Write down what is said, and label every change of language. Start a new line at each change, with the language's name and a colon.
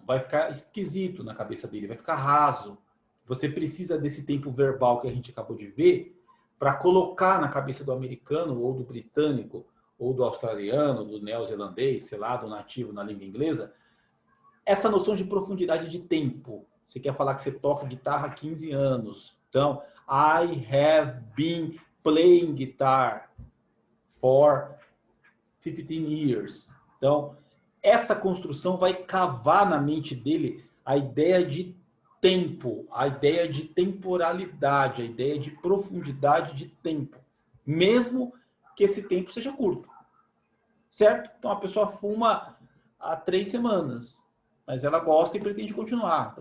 Portuguese: Vai ficar esquisito na cabeça dele, vai ficar raso. Você precisa desse tempo verbal que a gente acabou de ver para colocar na cabeça do americano ou do britânico ou do australiano, do neozelandês, sei lá, do nativo na língua inglesa, essa noção de profundidade de tempo. Você quer falar que você toca guitarra há 15 anos.
English: Então, I have been playing guitar for 15 years.
Portuguese: Então, essa construção vai cavar na mente dele a ideia de tempo, a ideia de temporalidade, a ideia de profundidade de tempo. Mesmo que esse tempo seja curto. Certo? Então, a pessoa fuma há 3 semanas, mas ela gosta e pretende continuar.